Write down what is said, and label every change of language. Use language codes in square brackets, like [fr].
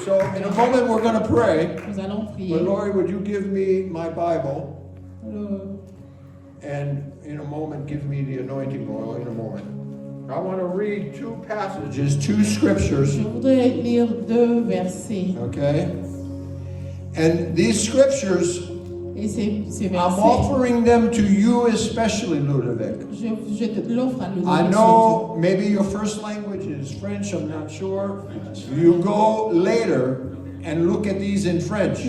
[en] So in a moment we're going to pray. [fr] Nous allons prier. [en] But Lori, would you give me my Bible? Le- And in a moment, give me the anointing oil in a moment. I want to read two passages, two scriptures, [fr] Je voudrais lire 2 versets. [en] okay? And these scriptures, [fr] Et ces [en] I'm [fr] versets, [en] offering them to you especially, Ludovic. [fr] je te l'offre à Ludovic. [en] I know maybe your first language is French, I'm not sure. You go later and look at these in French.